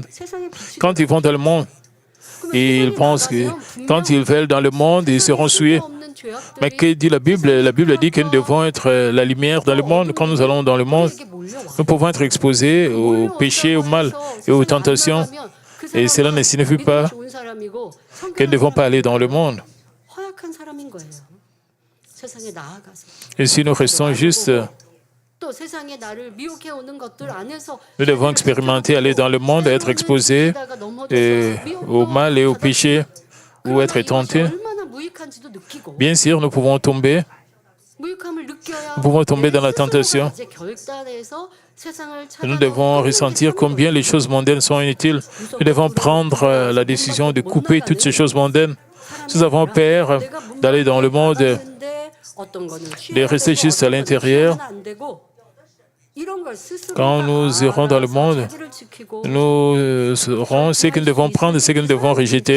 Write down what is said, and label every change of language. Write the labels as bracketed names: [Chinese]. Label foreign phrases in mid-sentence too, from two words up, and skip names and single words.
[French] Quand ils vont dans le monde, ils pensent que quand ils veulent dans le monde, ils seront souillés. Mais que dit la Bible? La Bible dit que nous devons être la lumière dans le monde. Quand nous allons dans le monde, nous pouvons être exposés au péché, au mal et aux tentations. Et cela ne signifie [Korean] 믿음이 [French] pas [Korean] 좋은 사람이고 [French] que nous ne devons pas aller dans le monde. [Korean] 허약한 사람인 거예요. 세상에 나아가서. [French] Et si nous restons juste, [Korean] 또 세상에 나를 미혹해 오는 것들 안에서 [French] nous devons expérimenter, aller dans le monde, être exposés au mal et au péché, ou être tentés. [Korean] 얼마나 무익한지도 느끼고 [French] Bien sûr, nous pouvons tomber. [Korean] 무익함을 느껴야 [French] Nous pouvons tomber dans la [Korean] 내 [French] tentation. [Korean] 스스로가 이제 결단해서 세상을 [French] Nous devons ressentir combien les choses mondaines sont inutiles. Nous devons prendre la décision de couper toutes ces choses mondaines. Nous avons peur d'aller dans le monde, de rester juste à l'intérieur. Quand nous irons dans le monde, nous saurons ce que nous devons prendre et ce que nous devons rejeter.